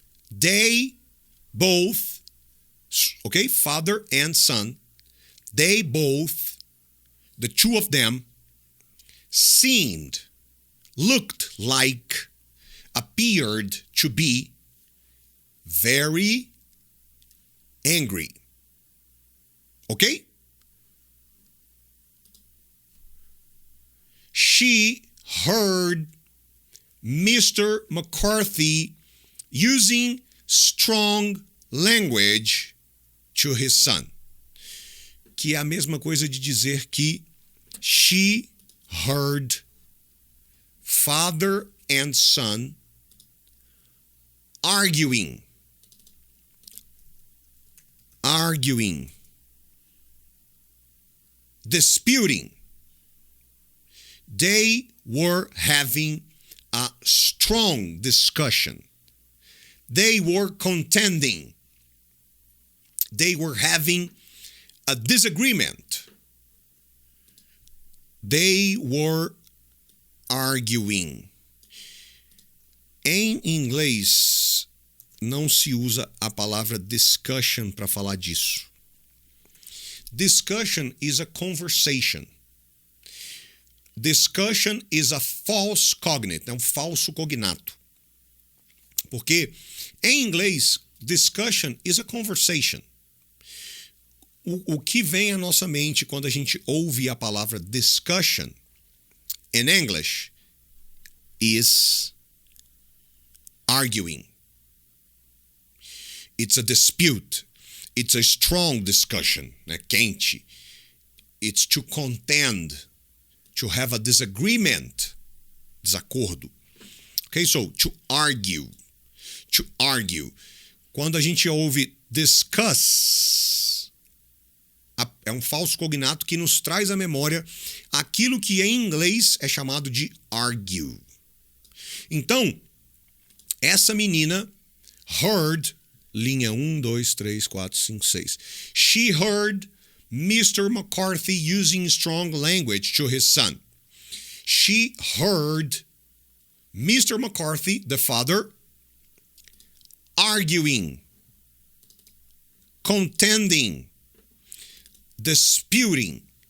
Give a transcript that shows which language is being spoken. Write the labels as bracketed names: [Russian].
[English] They both, okay, father and son, they both, the two of them, seemed, looked like, appeared to be very angry. Okay? She heard Mr. McCarthy using strong language to his son. [Portuguese] Que é a mesma coisa de dizer que [English] she heard father and son arguing arguing, disputing. They were having a strong discussion. They were contending. They were having a disagreement. They were arguing. [Portuguese] Em inglês, não se usa a palavra discussion para falar disso. [English] Discussion is a conversation. Discussion is a false cognate, [Portuguese] é um falso cognato. Porque em inglês, [English] discussion is a conversation. [Portuguese] O que vem à nossa mente quando a gente ouve a palavra discussion [English] in English is arguing. It's a dispute. It's a strong discussion, né? [Portuguese] Quente. [English] It's to contend, to have a disagreement, desacordo. Okay, so to argue. To argue. [Portuguese] Quando a gente ouve discuss, é um falso cognato que nos traz à memória aquilo que em inglês é chamado de argue. Então, essa menina heard, linha 1, 2, 3, 4, 5, 6. [English] She heard Mr. McCarthy using strong language to his son. She heard Mr. McCarthy, the father, arguing, contending, disputing.